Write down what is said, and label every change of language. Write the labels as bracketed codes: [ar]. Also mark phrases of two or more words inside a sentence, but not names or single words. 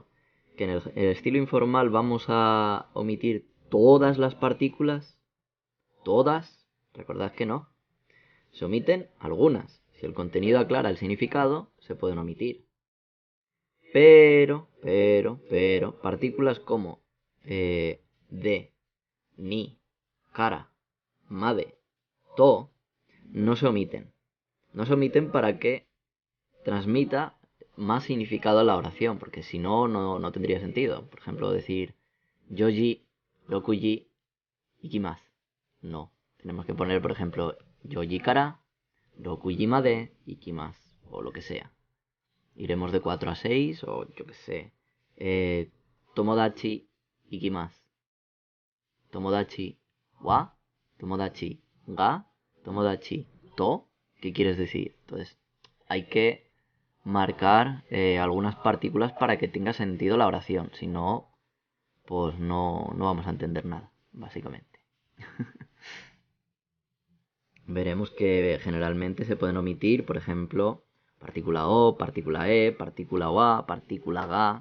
[es] Que en el estilo informal vamos a omitir todas las partículas. ¿Todas? Recordad que no. Se omiten algunas. Si el contenido aclara el significado, se pueden omitir. Pero, partículas como [ja] de, ni, kara, made, to, [es] no se omiten. No se omiten para que transmita más significado a la oración, porque si no, no tendría sentido. Por ejemplo, decir [ja] yoji, rokuji, ikimasu. [es] No. Tenemos que poner, por ejemplo, [ja] yoji kara, rokuji made, ikimasu, [es] o lo que sea. Iremos de 4 a 6, o yo que sé. [ja] Tomodachi, ikimasu. Tomodachi, wa, tomodachi, ga, tomodachi, to. [es] ¿Qué quieres decir? Entonces, hay que marcar algunas partículas para que tenga sentido la oración. Si no, pues no vamos a entender nada, básicamente. Veremos que generalmente se pueden omitir, por ejemplo, partícula O, partícula E, partícula OA, partícula GA.